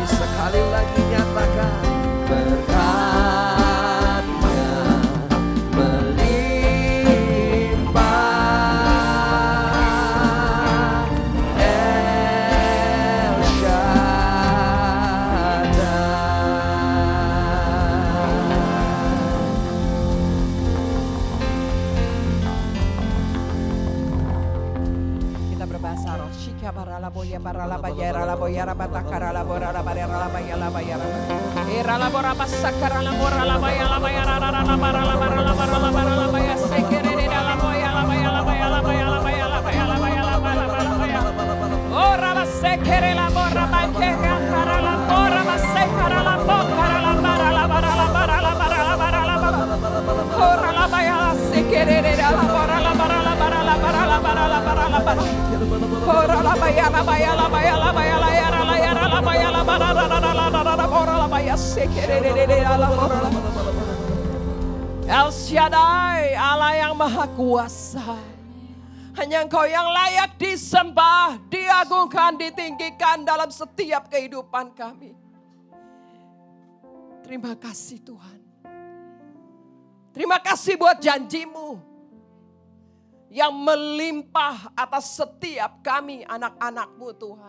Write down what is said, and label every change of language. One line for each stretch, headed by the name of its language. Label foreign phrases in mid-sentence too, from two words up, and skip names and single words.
Indonesian: Sekali lagi nyatakan berkatnya melimpah, El Shaddai. Berbahasa roh shika barala boya barala bayara la boyara batakara la bora la barera la bayala bayara era la bora basakara la bora la bayala bayara la bara la bara la bara la bara la baya sekere la boya la bayala bayala bayala bayala bayala bayala bayala ora basekere la bora bakera kara la bora basekara la bora la bara la bara la bara la bara la bara la bara ora la bayala sekere la bora la bara la bara la bara la bara la bara la bara ora la bayala bayala bayala bayala yara la yara la bayala bara la la la la la ora la baya sekere la bora la El Shaddai, Allah yang maha kuasa. Hanya Engkau yang layak disembah, diagungkan, ditinggikan dalam setiap kehidupan kami. Terima kasih Tuhan. Terima kasih buat janji-Mu yang melimpah atas setiap kami anak-anak-Mu Tuhan.